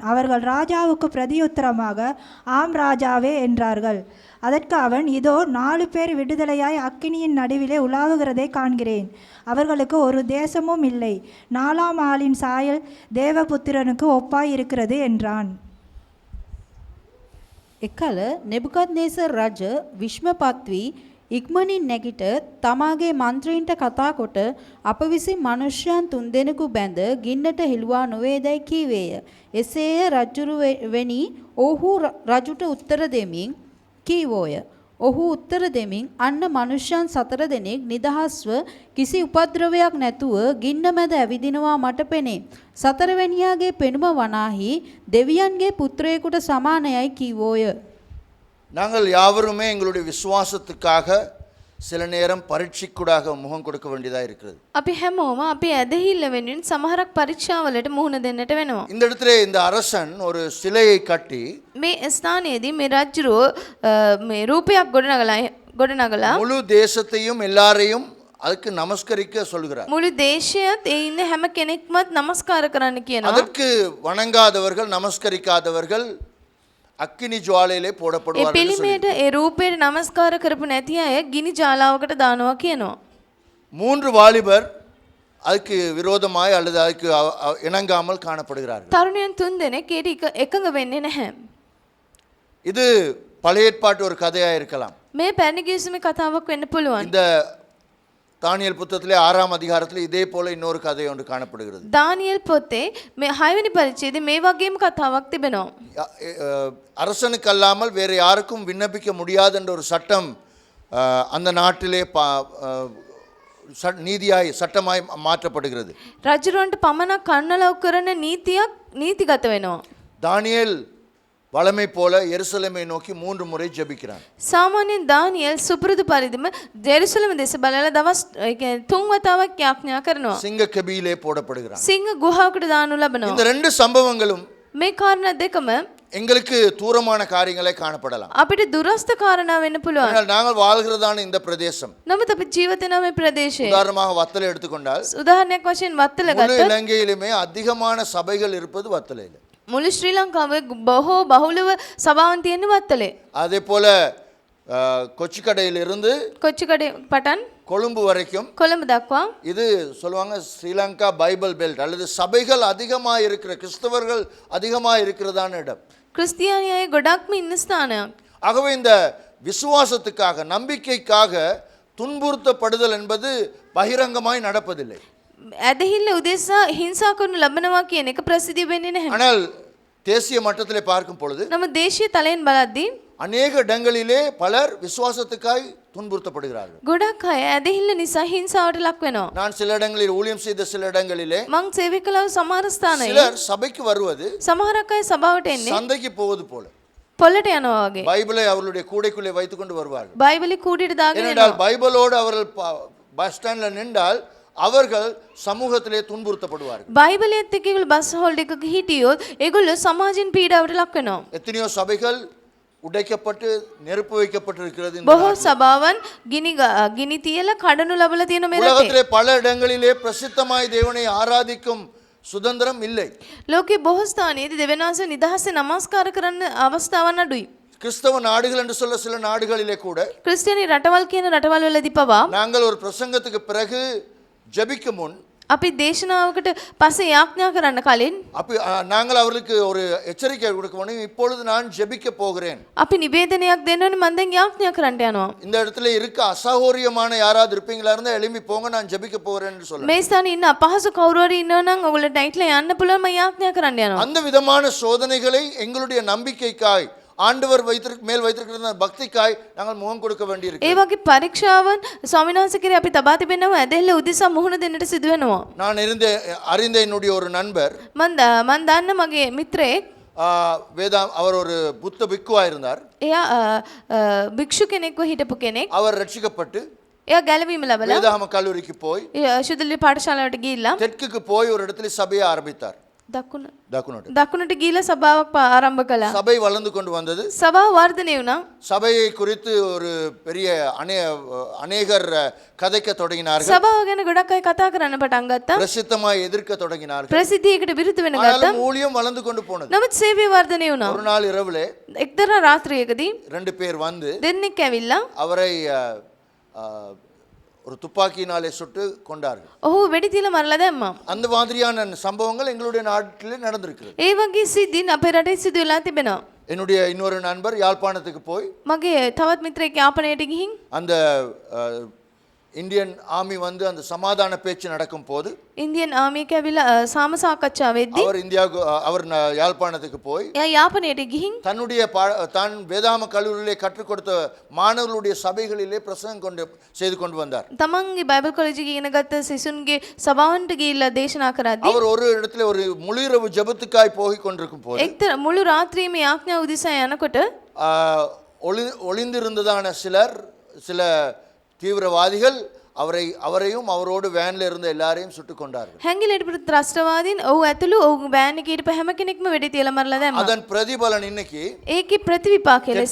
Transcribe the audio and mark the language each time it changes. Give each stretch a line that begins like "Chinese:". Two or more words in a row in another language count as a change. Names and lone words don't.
Tamil: அவர்கள் ராஜாவுக்கு பிரதியுத்தரமாக, ஆம் ராஜாவே என்றார்கள். அதற்கு அவன், இதோ 4 பேர் விடுதலையாய் அக்கினியின் நடுவிலே உலாவுகிறதை காண்கிறேன். அவர்களுக்கு ஒரு தேசமும் இல்லை. 4ஆம் ஆளின் சாயல் தேவபுத்திரனுக்கு ஒப்பாய் இருக்கிறது என்றான்.
Sinhala: එකල නෙබුකද්නේසර් රජ විශ්මපත් වී ඉක්මනින් නැගිට තමාගේ මන්ත්‍රීන්ට කතා කොට අප විසින් මනුෂ්‍යයන් 3 දෙනෙකු බැඳ ගින්නට හෙළුවා නොවේදැයි කීවේය. එසේය රජුරු වෙනි ඔහු රජුට උත්තර දෙමින් කීවෝය. ඔහු උත්තර දෙමින් අන්න මනුෂ්‍යයන් 4 දෙනෙක් නිදහස්ව කිසි උපද්‍රවයක් නැතුව ගින්න මැද ඇවිදිනවා මට පෙනේ. 4 වැනියාගේ පෙනුම වනාහි දෙවියන්ගේ පුත්‍රයෙකුට සමානයයි කීවෝය.
Tamil: நாங்கள் யாவருமே எங்களுடைய விசுவாசத்துக்காக சில நேரம் பரீட்சைக்கூடாக முகம் கொடுக்க வேண்டியதாக இருக்கிறது.
Sinhala: අපි හැමෝම අපි ඇදහිල්ල වෙනුවෙන් සමහරක් පරීක්ෂාවලට මුහුණ දෙන්නට වෙනවා.
Tamil: இந்த இடத்துல இந்த அரசன் ஒரு சிலையை கட்டி
Sinhala: මේ ස්ථානයේදී මේ රජුරෝ මේ රූපයක් ගොඩනගලා
Tamil: முழு தேசத்தையும் எல்லாரையும் அதுக்கு நமஸ்கரிக்க சொல்கிறார்.
Sinhala: මුළු දේශයත් ඒ ඉන්න හැම කෙනෙක්මත් নমස්කාර කරන්න කියනවා.
Tamil: அதற்கு வணங்காதவர்கள் நமஸ்கரிக்காதவர்கள் அக்கினி ஜுவாலையிலே
Sinhala: ඒ
Tamil: போடப்படுவார்கள்.
Sinhala: පිළිමයට ඒ රූපයට নমස්කාර කරපු නැති අය ගිනි ජාලාවකට දානවා කියනවා.
Tamil: 3 வாலிபர் அதுக்கு விரோதமாய் அல்லது அதுக்கு இணங்காமல் காணப்படுகிறார்கள்.
Sinhala: තරුණයන් 3 දෙනෙක් ඒට එකඟ වෙන්නේ නැහැ.
Tamil: இது பழைய ஏற்பாட்டு ஒரு கதையா இருக்கலாம்.
Sinhala: මේ පැරණි ගිවිසුමේ කතාවක් වෙන්න පුළුවන්.
Tamil: இந்த தானியேல் புத்தகத்திலே 6ஆம் அதிகாரத்தில் இதே போல இன்னொரு கதை ஒன்று காணப்படுகிறது.
Sinhala: දානියෙල් පොතේ මේ 6 වෙනි පරිච්ඡේදයේ මේ වගේම කතාවක් තිබෙනවා.
Tamil: அரசனுக்கு அல்லாமல் வேறு யாருக்கும் விண்ணப்பிக்க முடியாது என்ற ஒரு சட்டம் அந்த நாட்டிலே நீதியாய் சட்டமாய் மாற்றப்படுகிறது.
Sinhala: රජුරවන්ට පමණක් කන්නලව් කරන නීතිගත වෙනවා.
Tamil: தானியேல் வளமை போல எருசலேமை நோக்கி 3 முறை ஜெபிக்கிறான்.
Sinhala: සාමාන්‍යයෙන් දානියෙල් සුපුරුදු පරිදිම ජෙරුසලම දෙස බලලා දවස් 3 වතාවක් යාඥා කරනවා.
Tamil: சிங்க கெபியிலே போடப்படுகிறான்.
Sinhala: සිංහ ගුහාවකට දානු ලබනවා.
Tamil: இந்த 2 சம்பவங்களும்
Sinhala: මේ කාරණා දෙකම
Tamil: எங்களுக்கு தூரமான காரியங்களை காணப்படலாம்.
Sinhala: අපිට දුරස්ත කාරණා වෙන්න පුළුවන්.
Tamil: ஆனால் நாங்கள் வாழ்கிறதான இந்த பிரதேசம்,
Sinhala: නමුත් අපි ජීවත් වෙන මේ ප්‍රදේශයේ
Tamil: உதாரணமாக வத்தலை எடுத்துக்கொண்டால்
Sinhala: උදාහරණයක් වශයෙන් වත්තල
Tamil: முழு
Sinhala: ගත්තොත්
Tamil: இலங்கையிலுமே அதிகமான சபைகள் இருப்பது வத்தலையில்.
Sinhala: මුළු ශ්‍රී ලංකාවේ බොහෝ බහුලව සභාවන් තියෙන වත්තලේ.
Tamil: அதே போல கொச்சிக்கடையிலிருந்து
Sinhala: කොච්චිකඩ පටන්
Tamil: கொழும்பு வரைக்கும்
Sinhala: කොළඹ දක්වා
Tamil: இது சொல்லுவாங்க ஸ்ரீலங்கா
English: Bible belt
Tamil: அல்லது சபைகள் அதிகமாக இருக்கிற கிறிஸ்தவர்கள் அதிகமாக இருக்கிறதான இடம்.
Sinhala: ක්‍රිස්තියානි අය ගොඩක්ම ඉන්න ස්ථානයක්.
Tamil: ஆகவே இந்த விசுவாசத்துக்காக நம்பிக்கைக்காக துன்புறுத்தப்படுதல் என்பது பகிரங்கமாய் நடப்பதில்லை.
Sinhala: ඇදහිල්ල උදෙසා හිංසා කරනු ලබනවා කියන එක ප්‍රසිද්ධිය වෙන්නේ නැහැ.
Tamil: ஆனால் தேசிய மட்டத்திலே பார்க்கும் பொழுது
Sinhala: නමුත් දේශීය තලයෙන් බලද්දී
Tamil: அநேக இடங்களிலே பலர் விசுவாசத்துக்காய் துன்புறுத்தப்படுகிறார்கள்.
Sinhala: ගොඩක් අය ඇදහිල්ල නිසා හිංසාවට ලක් වෙනවා.
Tamil: நான் சில இடங்களில் ஊழியம் செய்த சில இடங்களிலே
Sinhala: මං සේවය කළා සමහර ස්ථානයේ
Tamil: சிலர் சபைக்கு வருவது
Sinhala: සමහරක් අය සභාවට එන්නේ
Tamil: சந்தைக்கு போவது போல
Sinhala: පොළට යනවා වගේ.
Tamil: பைபிளை அவர்களுடைய கூடைக்குள்ளே வைத்துக் கொண்டு வருவார்கள்.
Sinhala: බයිබලි කූඩියට දාගෙන
Tamil: ஏனென்றால்
Sinhala: එනවා.
Tamil: பைபிளோடு அவர்கள்
English: bus standla
Tamil: நின்றால் அவர்கள் சமூகத்திலே துன்புறுத்தப்படுவார்கள்.
Sinhala: බයිබලයත් එක්ක ඒගොල්ලෝ
English: bus hold
Sinhala: එකක හිටියොත් ඒගොල්ලෝ සමාජයෙන් පීඩාවට ලක් වෙනවා.
Tamil: எத்தனையோ சபைகள் உடைக்கப்பட்டு நெருப்பு வைக்கப்பட்டிருக்கிறது இந்த
Sinhala: බොහෝ
Tamil: நாட்டில்.
Sinhala: සභාවන් ගිනි තියලා කඩනු ලබලා තියෙන මේ රටේ.
Tamil: உலகத்திலே பல இடங்களிலே பிரசித்தமாய் தேவனை ஆராதிக்கும் சுதந்திரம் இல்லை.
Sinhala: ලෝකේ බොහෝ ස්ථානයේදී දෙවියන් වහන්සේ නිදහසේ නමස්කාර කරන්න අවස්ථාවක් අඩුයි.
Tamil: கிறிஸ்தவ நாடுகள் என்று சொல்ல சில நாடுகளிலே கூட
Sinhala: ක්‍රිස්තියානි රටවල් කියන රටවල් වලදී පවා
Tamil: நாங்கள் ஒரு பிரசங்கத்துக்கு பிறகு ஜெபிக்க முன்
Sinhala: අපි දේශනාවකට පස්සේ යාඥා කරන්න කලින්
Tamil: நாங்கள் அவர்களுக்கு ஒரு எச்சரிக்கை கொடுக்க வேண்டும். இப்பொழுது நான் ஜெபிக்க போகிறேன்.
Sinhala: අපි නිවේදනයක් දෙන්න ඕනේ මම දැන් යාඥා කරන්න යනවා.
Tamil: இந்த இடத்துல இருக்க அசௌகரியமான யாராவது இருப்பீங்களா இருந்தா எழும்பி போங்க, நான் ஜெபிக்க போகிறேன் என்று சொல்லுங்க.
Sinhala: මේ ස්ථානේ ඉන්න අපහසු කවුරු හරි ඉන්නවා නම් ඔයගොල්ලෝ ඩයිට්ලා යන්න පුළුවන් මම යාඥා කරන්න යනවා.
Tamil: அந்த விதமான சோதனைகளை எங்களுடைய நம்பிக்கைக்காய் ஆண்டவர் மேல் வைத்திருக்கிற பக்திக்காய் நாங்கள் முகம் கொடுக்க வேண்டியிருக்கு.
Sinhala: ඒ වගේ පරීක්ෂාවන් ස්වාමීන් වහන්සේ කෙරේ අපි තබා තිබෙනවා ඇදහිල්ල උදෙසා මුහුණ දෙන්නට සිදු වෙනවා.
Tamil: நான் அறிந்த என்னுடைய ஒரு நண்பர்
Sinhala: මන් දන්න මගේ මිත්‍රයෙක්
Tamil: அவர் ஒரு புத்த பிக்குவா இருந்தார்.
Sinhala: එයා භික්ෂු කෙනෙක්ව හිටපු කෙනෙක්.
Tamil: அவர் ரட்சிக்கப்பட்டு
Sinhala: එයා ගැලවීම ලැබලා
Tamil: வேதாகம கல்லூரிக்கு போய்
Sinhala: ශුද්ධලි පාඨශාලාවට ගිහිල්ලා
Tamil: தெற்குக்கு போய் ஒரு இடத்துல சபையை ஆரம்பித்தார்.
Sinhala: දකුණට ගිහිල්ලා සභාවක් ආරම්භ කළා.
Tamil: சபை வளர்ந்து கொண்டு வந்தது.
Sinhala: සභාව වර්ධනය වුණා.
Tamil: சபையை குறித்து ஒரு பெரிய அநேகர் கதைக்க தொடங்கினார்கள்.
Sinhala: සභාව ගැන ගොඩක් අය කතා කරන්න පටන් ගත්තා.
Tamil: பிரசித்தமாய் எதிர்க்க தொடங்கினார்கள்.
Sinhala: ප්‍රසිද්ධියකට විරුද්ධ වෙන ගත්තා.
Tamil: ஆனாலும் ஊழியம் வளர்ந்து கொண்டு போனது.
Sinhala: නමුත් සේවය වර්ධනය වුණා.
Tamil: ஒரு நாள் இரவுலே
Sinhala: එක්තරා රාත්‍රියකදී
Tamil: ரெண்டு பேர் வந்து
Sinhala: දෙන්නෙක් ඇවිල්ලා
Tamil: அவரை ஒரு துப்பாக்கியினாலே சுட்டு கொண்டார்கள்.
Sinhala: ඔහු වෙඩි තියලා මරලා දැම්මා.
Tamil: அந்த மாதிரியான சம்பவங்கள் எங்களுடைய நாட்டிலே நடந்திருக்கிறது.
Sinhala: ඒ වගේ සිද්ධි අපේ රටේ සිදු වෙලා තිබෙනවා.
Tamil: என்னுடைய இன்னொரு நண்பர் யாழ்ப்பாணத்துக்கு போய்
Sinhala: මගේ තවත් මිත්‍රයෙක් යාපනයට ගිහින්
Tamil: அந்த
English: Indian Army
Tamil: வந்து அந்த சமாதான பேச்சு நடக்கும் போது
English: Indian armiyaka
Sinhala: ඇවිල්ලා සාම සාකච්ඡා වෙද්දී
Tamil: அவர் யாழ்ப்பாணத்துக்கு போய்
Sinhala: එයා යාපනයට ගිහින්
Tamil: தன்னுடைய தான் வேதாகம கல்லூரியிலே கற்றுக் கொடுத்த மாணவர்களுடைய சபைகளிலே பிரசங்கம் செய்து கொண்டு வந்தார்.
Sinhala: තමන්ගේ
English: Bible college
Sinhala: එකේ ඉගෙන ගත්ත සිසුන්ගේ සභාවන්ට ගිහිල්ලා දේශනා කරද්දී
Tamil: அவர் ஒரு இடத்துல ஒரு முழுஇரவு ஜெபத்துக்காய் போய் கொண்டிருக்கும் போது
Sinhala: එක්තර මුළු රාත්‍රියේම යාඥා උදෙසා යනකොට
Tamil: ஒளிந்திருந்ததான சில தீவிரவாதிகள் அவரையும் அவரோடு வேன்ல இருந்த எல்லாரையும் சுட்டுக் கொண்டார்கள்.
Sinhala: හැංගිලා හිටපු ත්‍රස්තවාදීන් ඔහු ඇතුළු ඔහු වෑන් එකේ හිටපු හැම කෙනෙක්ම වෙඩි තියලා මරලා දැම්මා.
Tamil: அதன் பிரதிபலன் இன்னைக்கு
Sinhala: ඒකේ ප්‍රතිවිපාකය ලෙස